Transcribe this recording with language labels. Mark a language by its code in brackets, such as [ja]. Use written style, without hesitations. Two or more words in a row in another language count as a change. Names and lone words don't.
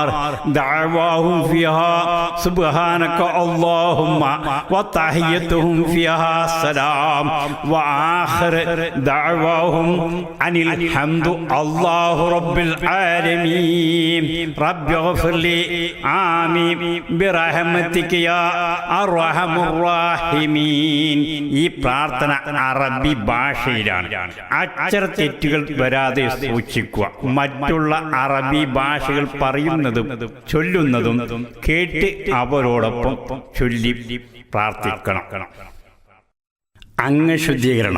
[ar] دعواهم فيها سبحانك اللهم وتحيتهم فيها سلام وآخر دعواهم أن الحمد الله رب العالمين. رب اغفر لي آمين برحمتك يا أرحم الراحمين. [ml] ഈ പ്രാർത്ഥന അറബി ഭാഷയിലാണ്. അക്ഷരത്തെറ്റുകൾ വരാതെ സൂക്ഷിക്കുക. മറ്റുള്ള അറബി ഭാഷകൾ പറയുന്നതും ചൊല്ലുന്നതും കേട്ട് അവരോടൊപ്പം ചൊല്ലി പ്രാർത്ഥിക്കണം. അംഗശുദ്ധീകരണം.